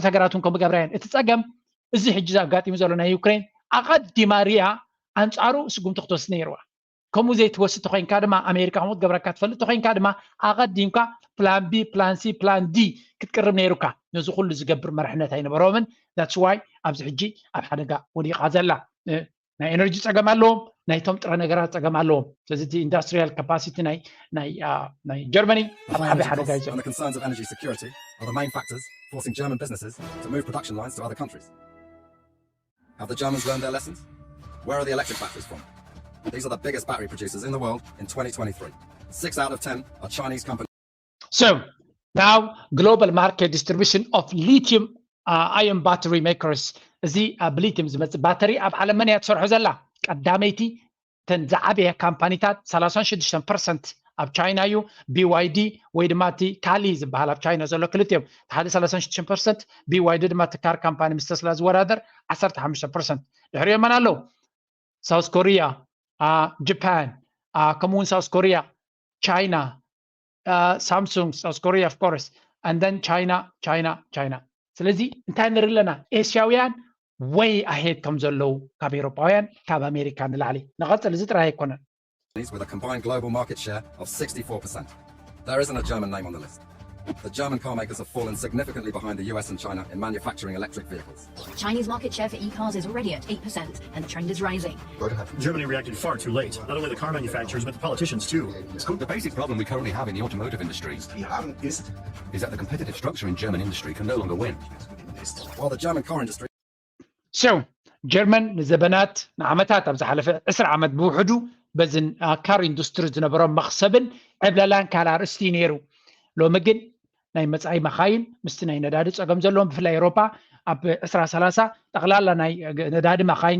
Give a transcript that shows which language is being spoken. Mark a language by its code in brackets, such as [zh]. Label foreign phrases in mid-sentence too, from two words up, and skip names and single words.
[ti] ሃገራት እውን ከምኡ ገብራ እየን እቲ ፀገም እዚ ሕጂ ኣጋጢሙ ዘሎ ናይ ዩክሬን ኣቐዲማ ሪኣ ኣንፃሩ ስጉምቲ ክትወስድ ነይርዋ ከምኡ ዘይትወስድ ተኮይንካ ድማ ኣሜሪካ ከምኡ ትገብረካ ትፈልጥ ተኮይንካ ድማ ኣቐዲምካ [en] plan B plan C plan D [ti] ክትቅርብ ነይሩካ ነዚ ኩሉ ዝገብር መርሕነት ኣይነበሮምን [en] that's why [ti] ኣብዚ ሕጂ ኣብ ሓደጋ ወዲቓ ዘላ ናይ ኤነርጂ ፀገም ኣለዎም ናይቶም ጥረ ነገራት ፀገም ኣለዎም ስለዚ እቲ [en] industrial capacity [ti] ናይ ጀርመኒ ኣብ ዓበይ ሓደጋ እዩ [en] And the concerns of energy security are the main factors forcing German businesses to move production lines to other countries. Have the Germans learned their lessons? Where are the electric batteries from? These are the biggest battery producers in the world in 2023. 6 out of 10 are Chinese companies. So now global market distribution of lithium ion battery makers [ti] እዚ ኣብ ሊትየም ዝመፅእ ባተሪ ኣብ ዓለም መን እያ ትሰርሖ ዘላ ቀዳመይቲ ተን ዝዓበየ ካምፓኒታት 36% ኣብ ቻይና እዩ BYD ወይ ድማ እቲ ካሊ ዝበሃል ኣብ ቻይና ዘሎ ክልቲኦም ሓደ 36% BYD ድማ እቲ [en] car company [ti] ምስ ተስላ ዝወዳደር 15% ድሕሪኦም መን ኣለዉ ሳውስ ኮሪያ ጃፓን ከምኡውን ሳውስ ኮሪያ ቻይና ሳምሱንግ ሳውስ ኮሪያ [en] of course and then [ti] ቻይና ስለዚ እንታይ ንርኢ ኣለና ኤስያውያን [en] way ahead [ti] ከም ዘለዉ ካብ ኤውሮጳውያን ካብ ኣሜሪካ ንላዕሊ ንቐፅል እዚ ጥራይ ኣይኮነን [en] with a combined global market share of 64%. There isn't a German name on the list. The German car makers have fallen significantly behind the US and China in manufacturing electric vehicles. Chinese market share for e-cars is already at 8%, and the trend is rising. Germany reacted far too late. Not only the car manufacturers, but the politicians too. The basic problem we currently have in the automotive industry is that the competitive structure in German industry can no longer win. While the German car industry [ti] So ጀርመን ንዘበናት ንዓመታት ኣብ ዝሓለፈ 20 ዓመት ብውሕዱ በዝን [en] car industry [ti] ዝነበሮም መኽሰብን ዕብለላን ካልእ ኣርእስቲ ነይሩ ሎሚ ግን ናይ መጻኢ መኻይን ምስቲ ናይ ነዳዲ ፀገም ዘለዎም ብፍላይ ኤውሮፓ ኣብ 2030 ጠቕላላ ናይ ነዳዲ መኻይን